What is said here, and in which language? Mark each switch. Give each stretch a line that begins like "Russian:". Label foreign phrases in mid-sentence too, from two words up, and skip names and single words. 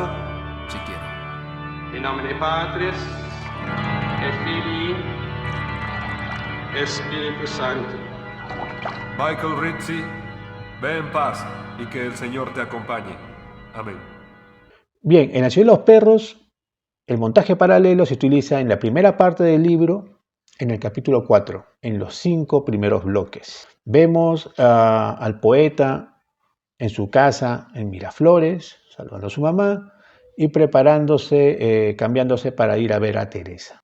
Spanish: Si quiero.
Latin: In nomine Patris, et Filii, et Spiritus Sancti.
Spanish: Michael Rizzi, ve en paz y que el Señor te acompañe. Amén. Bien, en La ciudad de los perros, el montaje paralelo se utiliza en la primera parte del libro, en el capítulo 4, en los 5 primeros bloques. Vemos al poeta en su casa en Miraflores, saludando a su mamá y preparándose, cambiándose para ir a ver a Teresa.